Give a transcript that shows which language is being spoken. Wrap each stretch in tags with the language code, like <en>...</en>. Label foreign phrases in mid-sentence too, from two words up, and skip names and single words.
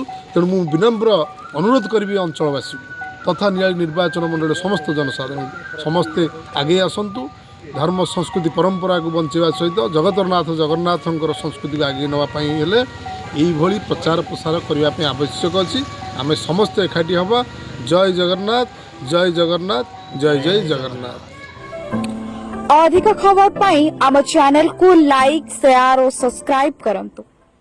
<or>ତେଣୁ ମୁଁ ବିନମ୍ର ଅନୁରୋଧ କରିବି ଅଞ୍ଚଳବାସୀକୁ ତଥା ନିଆଳି ନିର୍ବାଚନ ମଣ୍ଡଳୀର ସମସ୍ତ ଜନସାଧାରଣ ସମସ୍ତେ ଆଗେଇ ଆସନ୍ତୁ। ଧର୍ମ ସଂସ୍କୃତି ପରମ୍ପରାକୁ ବଞ୍ଚାଇବା ସହିତ ଜଗତରନାଥ ଜଗନ୍ନାଥଙ୍କର ସଂସ୍କୃତିକୁ ଆଗେଇ ନେବା ପାଇଁ ହେଲେ ଏଇଭଳି ପ୍ରଚାର ପ୍ରସାର କରିବା ପାଇଁ ଆବଶ୍ୟକ ଅଛି। ଆମେ ସମସ୍ତେ ଏକାଠି ହେବା। ଜୟ ଜଗନ୍ନାଥ, ଜୟ ଜଗନ୍ନାଥ, ଜୟ ଜୟ ଜଗନ୍ନାଥ। ଅଧିକ ଖବର ପାଇ ଆମ ଚ୍ୟାନେଲ କୁ ଲାଇକ, ଶେୟାର ଆଉ ସବସ୍କ୍ରାଇବ କରନ୍ତୁ।</or>